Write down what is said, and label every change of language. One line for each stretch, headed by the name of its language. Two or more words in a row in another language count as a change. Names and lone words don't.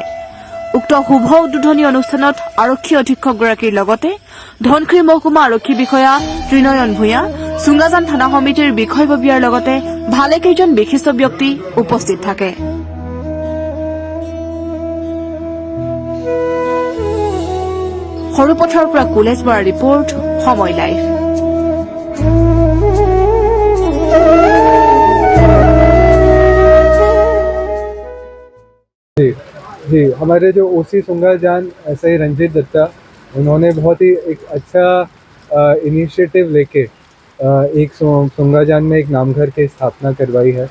Assamese: উক্ত শুভ উদ্বোধনী অনুষ্ঠানত আৰক্ষী অধীক্ষকগৰাকীৰ লগতে ধনশিৰি মহকুমা আৰক্ষী বিষয়া ত্ৰিনয়ন ভূঞা, চুঙাজান থানা সমিতিৰ বিষয়ববীয়াৰ লগতে ভালেকেইজন বিশিষ্ট ব্যক্তি উপস্থিত থাকে। সৰুপথাৰৰ পৰা কুলেশ বৰাৰ ৰিপৰ্ট, সময় লাইভ।
Hindi: जी, हमारे जो ओसी सुंगाजान एसआई रंजीत दत्ता, उन्होंने बहुत ही एक अच्छा इनिशिएटिव लेके एक सुंगाजान में एक नामघर की स्थापना करवाई है।